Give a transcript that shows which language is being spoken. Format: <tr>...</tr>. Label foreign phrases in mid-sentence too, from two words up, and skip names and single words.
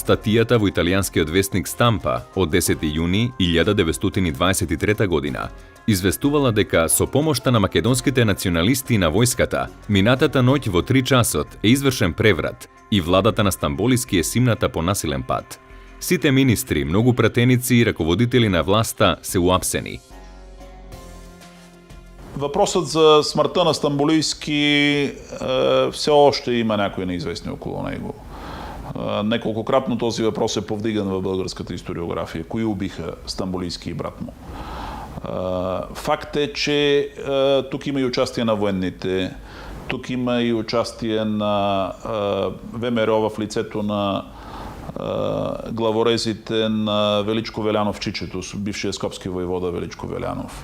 <mk>Статијата во италијанскиот вестник Стампа од 10 јуни 1923 година известувала дека со помошта на македонските националисти на војската, минатата ноќ во 3 часот е извршен преврат и владата на Стамболиски е симната по насилен пат. Сите министри, многу пратеници и раководители на власта се уапсени.</mk> <bg>Въпросът за смъртта на Стамболийски все още има някои неизвестни около него. Неколкократно този въпрос е повдиган в българската историография. Кои убиха Стамболийски и брат му? Факт е, че тук има и участие на военните, тук има и участие на ВМРО в лицето на главорезите на Величко Велянов Чичето, бившия скопски воевода Величко Велянов.</bg>